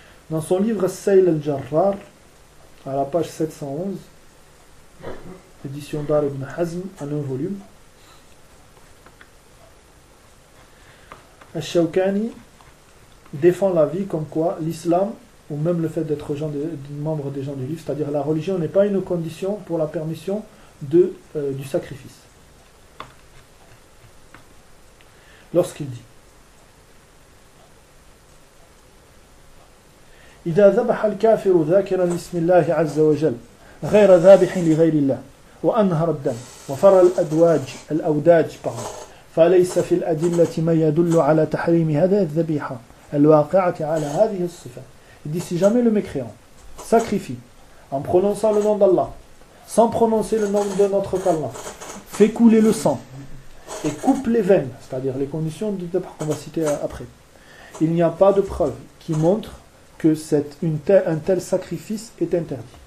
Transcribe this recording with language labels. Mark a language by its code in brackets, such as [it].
[fr] Dans son livre Sayl al-Jarrar, à la page 711, édition d'Ar ibn Hazm, en un volume, al-Shawkani défend la vie comme quoi l'islam, ou même le fait d'être membre des gens du livre, c'est-à-dire la religion, n'est pas une condition pour la permission du sacrifice. Lorsqu'il dit [ar] إذا ذبح الكافر ذاكرا لاسم الله عز وجل غير ذابح لغير الله وأنهر الدم وفر الأدواج الأوداج فليس في الأدلة ما يدل على تحريم هذا الذبيحة الواقعة على هذه الصفة. [fr] Il dit, si jamais le mécréant sacrifie en prononçant le nom d'Allah sans prononcer le nom de notre Allah, fait couler le sang et coupe les veines, c'est-à-dire les conditions de dhabh qu'on va citer après, il n'y a pas de preuve qui montre que un tel sacrifice est interdit.